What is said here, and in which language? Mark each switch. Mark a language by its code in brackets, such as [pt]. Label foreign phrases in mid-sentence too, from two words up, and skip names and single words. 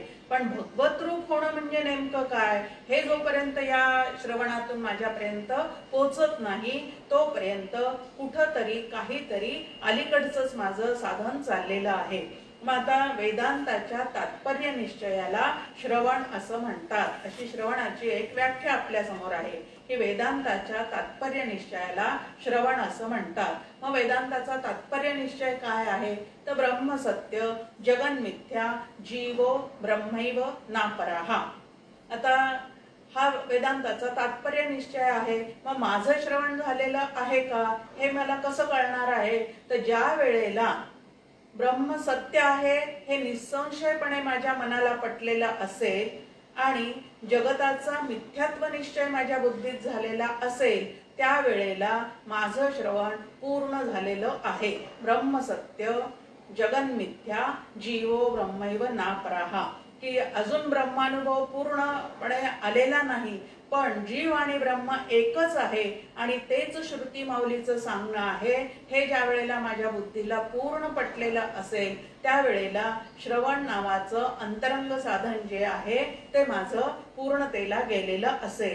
[mr] पण भगवत रूप होणं म्हणजे नेमकं काय हे जोपर्यंत या श्रवणातून माझ्यापर्यंत पोचत नाही तोपर्यंत कुठंतरी काहीतरी अलीकडचंच माझं साधन चाललेलं आहे. मग आता वेदांताच्या तात्पर्य निश्चयाला श्रवण असं म्हणतात. अशी श्रवणाची एक व्याख्या आपल्या समोर आहे की वेदांताच्या तात्पर्य निश्चयाला श्रवण असं म्हणतात. मग वेदांताचा तात्पर्य निश्चय काय आहे तर [sa] ब्रह्म सत्य, जगन मिथ्या, जीवो ब्रह्मैव नापराः. [mr] आता हा वेदांताचा तात्पर्य निश्चय आहे. मग माझं श्रवण झालेलं आहे का हे मला कसं कळणार आहे तर ज्या वेळेला ब्रह्म सत्य आहे हे निसंशयपणे माझ्या मनाला पटलेलं असेल आणि जगताचा मिथ्यात्व निश्चय माझ्या बुद्धीत झालेला असेल त्यावेळेला माझं श्रवण पूर्ण झालेलं आहे. [sa] ब्रह्म सत्य, जगन मिथ्या, जीवो ब्रह्मैव नापराः. [mr] की अजून ब्रह्मानुभव पूर्णपणे आलेला नाही पण जीव आणि ब्रह्म एकच आहे आणि तेच श्रुती माऊलीचं सांगणं आहे हे ज्या वेळेला माझ्या बुद्धीला पूर्ण पटलेलं असेल त्यावेळेला श्रवण नावाचं अंतरंग साधन जे आहे ते माझं पूर्णतेला गेलेलं असेल.